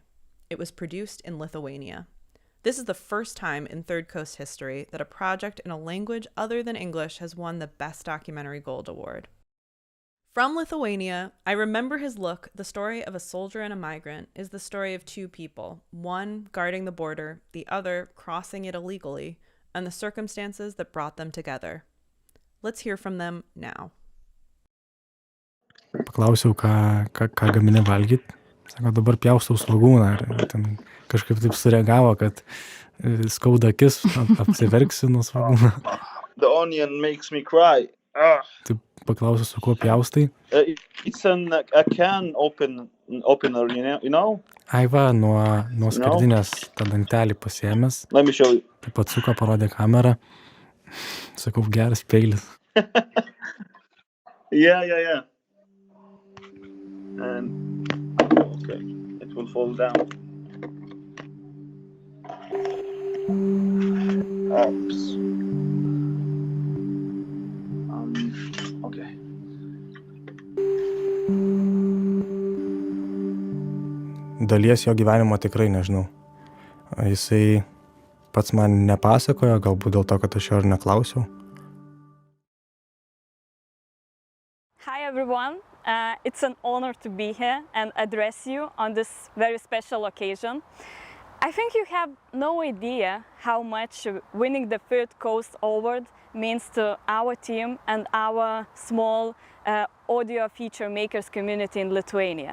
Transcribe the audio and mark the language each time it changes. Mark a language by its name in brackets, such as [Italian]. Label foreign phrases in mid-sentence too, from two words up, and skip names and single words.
[English] It was produced in Lithuania. This is the first time in Third Coast history that a project in a language other than English has won the Best Documentary Gold Award. From Lithuania, I Remember His Look, the story of a soldier and a migrant, is the story of two people, one guarding the border, the other crossing it illegally, and the circumstances that brought them together. Let's hear from them now. [Lithuanian] Paklausiau, ką gamini valgyt. Sako, dabar pjaustau svogūną. Ir ten kažkaip taip sureagavo, kad skauda akis, apsiverksiu nuo svogūno. [English] The onion makes me cry. [Lithuanian] Taip paklausiau, su kuo pjaustai. [English] It's a can opener, you know? [Lithuanian] Ai va, nuo skardinės tą dangtelį pasiėmęs. [English] Let me show you. [Lithuanian] Taip atsuko, parodė kamerą. Sakau, geras peilis. [English] Yeah. And okay, it will fall down. Oops. Okay. [Lithuanian] Dalies jo gyvenimo tikrai nežinau. Jisai pats man nepasakojo, galbūt dėl to, kad aš jo ir neklausiau. [English] Hi everyone, it's an honor to be here and address you on this very special occasion. I think you have no idea how much winning the Third Coast Award means to our team and our small audio feature makers community in Lithuania.